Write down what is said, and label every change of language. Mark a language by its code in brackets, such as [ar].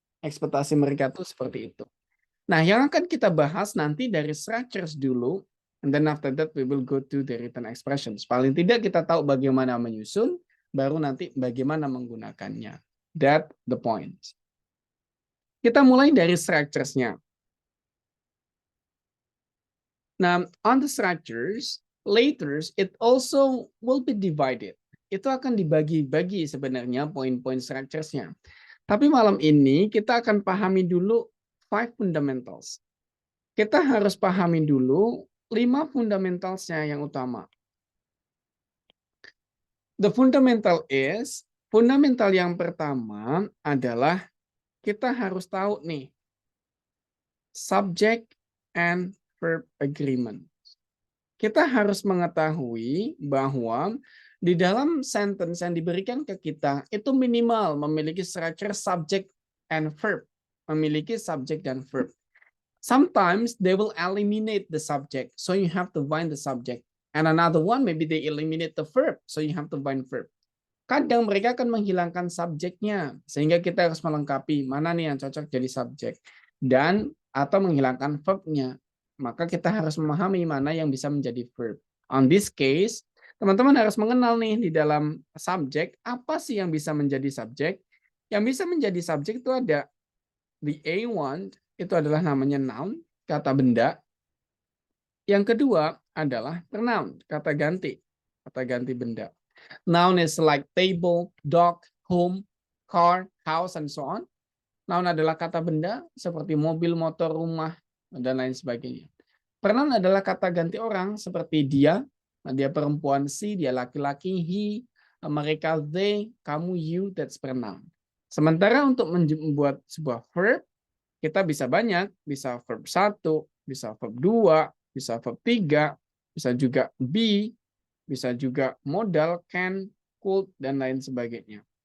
[id] Ekspektasi mereka tuh seperti itu. Nah, yang akan kita bahas nanti dari structures dulu, [en] and then after that we will go to the written expressions. [id] Paling tidak kita tahu bagaimana menyusun, baru nanti bagaimana menggunakannya. [en] That the point. [id] Kita mulai dari structures-nya. [en] Nah, on the structures, later it also will be divided. [id] Itu akan dibagi-bagi sebenarnya poin-poin structures-nya. Tapi malam ini kita akan pahami dulu 5 fundamentals. Kita harus pahami dulu 5 fundamentalsnya yang utama. [en] The fundamental is, [id] fundamental yang pertama adalah kita harus tahu nih, [en] subject and verb agreement. [id] Kita harus mengetahui bahwa di dalam sentence yang diberikan ke kita itu minimal memiliki structure subject and verb, memiliki subject dan verb. [en] Sometimes they will eliminate the subject, so you have to find the subject. And another one, maybe they eliminate the verb, so you have to find verb. [id] Kadang mereka akan menghilangkan subjeknya, sehingga kita harus melengkapi mana nih yang cocok jadi subjek. Dan atau menghilangkan verbnya, maka kita harus memahami mana yang bisa menjadi verb. [en] On this case, [id] teman-teman harus mengenal nih di dalam subjek, apa sih yang bisa menjadi subjek. Yang bisa menjadi subjek itu ada the A1, itu adalah namanya noun, kata benda. Yang kedua adalah pronoun, kata ganti benda. [en] Noun is like table, dog, home, car, house, and so on. [id] Noun adalah kata benda seperti mobil, motor, rumah, dan lain sebagainya. Pronoun adalah kata ganti orang seperti dia perempuan, she, dia laki-laki, he, mereka, they, kamu, you, [en] that's pronoun. [id] Sementara untuk membuat sebuah verb, kita bisa banyak, bisa verb 1, bisa verb 2, bisa verb 3, bisa juga be, bisa juga modal, can, could, dan lain sebagainya.